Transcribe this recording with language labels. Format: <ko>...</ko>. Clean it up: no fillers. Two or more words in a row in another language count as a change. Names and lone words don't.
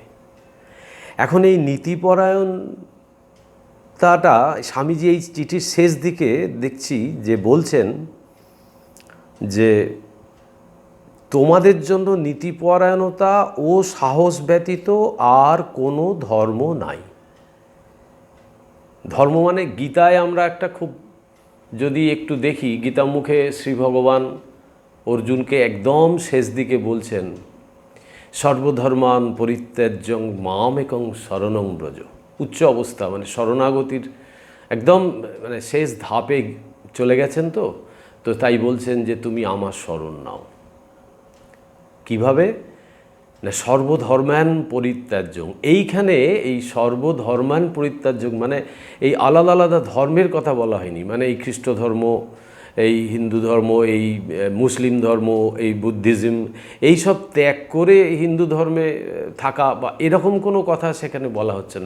<bn>এখন এই নীতিপরায়ণতাটা স্বামীজি এই চিঠির শেষ দিকে দেখছি যে বলছেন যে তোমাদের জন্য নীতিপরায়ণতা ও সাহস ব্যতীত আর কোনো ধর্ম নাই। ধর্ম মানে গীতায় আমরা একটা খুব যদি একটু দেখি, গীতামুখে শ্রী ভগবান অর্জুনকে একদম শেষ দিকে বলছেন</bn> <sa>সর্বধর্মান পরিত্যাজ্যং মামেকং শরণং ব্রজ।</sa> <bn>উচ্চ অবস্থা মানে শরণাগতির একদম মানে শেষ ধাপে চলে গেছেন। তো তাই বলছেন যে তুমি আমার শরণ নাও। কিভাবে না?</bn> <sa>সর্বধর্মান পরিত্যাজ্যং।</sa> <bn>এইখানে এই</bn> <sa>সর্বধর্মান পরিত্যাজ্যং</sa> <bn>মানে এই আলাদা আলাদা ধর্মের কথা বলা হয়নি, মানে এই খ্রিস্ট ধর্ম, এই হিন্দু ধর্ম, এই মুসলিম ধর্ম, এই বুদ্ধিজম, এইসব ত্যাগ করে হিন্দু ধর্মে থাকা বা এরকম কোনো কথা সেখানে বলা হচ্ছে না।</bn>